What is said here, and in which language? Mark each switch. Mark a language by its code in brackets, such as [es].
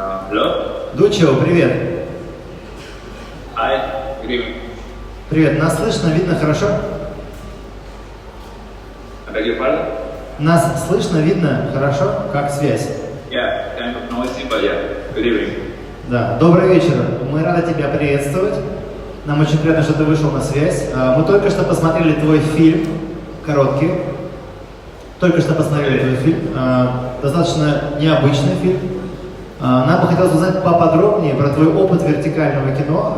[en] Hello? [ru] Дуччо, привет. [en] Hi, good evening. [ru] Привет, нас слышно, видно хорошо? [en] I beg your pardon? [ru] Нас слышно, видно хорошо, как связь? [en] Yeah, kind of noisy, but yeah, good evening. [ru] Да, добрый вечер. Мы рады тебя приветствовать. Нам очень приятно, что ты вышел на связь. Мы только что посмотрели твой фильм, короткий. Только что посмотрели твой фильм. Достаточно необычный фильм. Нам бы хотелось узнать поподробнее про твой опыт вертикального кино.